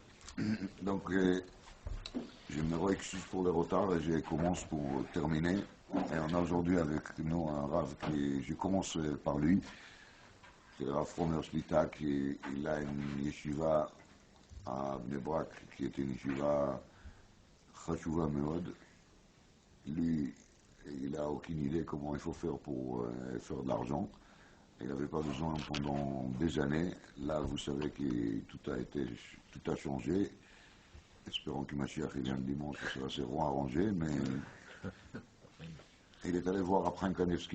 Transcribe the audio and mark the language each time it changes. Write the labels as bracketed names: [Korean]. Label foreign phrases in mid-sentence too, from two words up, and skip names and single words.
[French] Donc, je me re-excuse pour le retard et je commence pour terminer. Et on a aujourd'hui avec nous un Rav qui, je commence par lui, c'est le Rav Fromer Shlita, qui il a une yeshiva à Bnei Brak, qui est une [Hebrew] ישיבה חשובה מאוד. [French] Lui, il n'a aucune idée comment il faut faire pour faire de l'argent. Il n'avait pas besoin pendant des années. Là, vous savez que tout a changé. Espérons que Mashiach vient le dimanche, ça va se arrangé, mais il est allé voir Apran Kanevski.